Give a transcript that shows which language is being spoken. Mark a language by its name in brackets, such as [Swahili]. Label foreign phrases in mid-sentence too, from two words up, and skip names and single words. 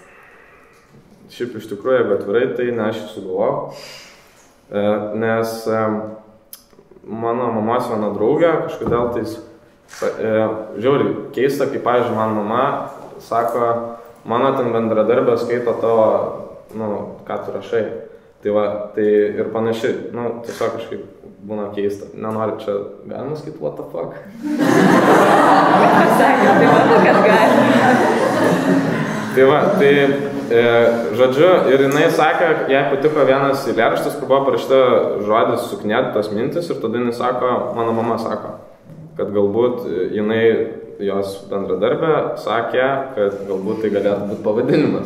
[Lithuanian] Šiaip iš tikrųjų, jeigu atvirai, tai ne aš sugalvojau, nes mano mamos viena draugė kažkodėl tais žiauriai keista, kaip pavyzdžiui, man mama sako, mano ten bendradarbė skaito tavo, nu, ką tu rašai. Tai va, tai ir panašiai, nu, tiesiog kažkaip būna keista. Nenori čia, galima sakyti, [English] what the fuck? [Lithuanian] Pasakė, tai manau, kad gali. Tai va, tai, žodžiu, ir jinai sakė, jai patiko vienas eilėraštis, kur buvo parašyta žodis su Knieditos mintis, ir tada jinai sako, mano mama sako, kad galbūt jinai jos bendradarbė sakė, kad galbūt tai galėtų būti pavadinimas.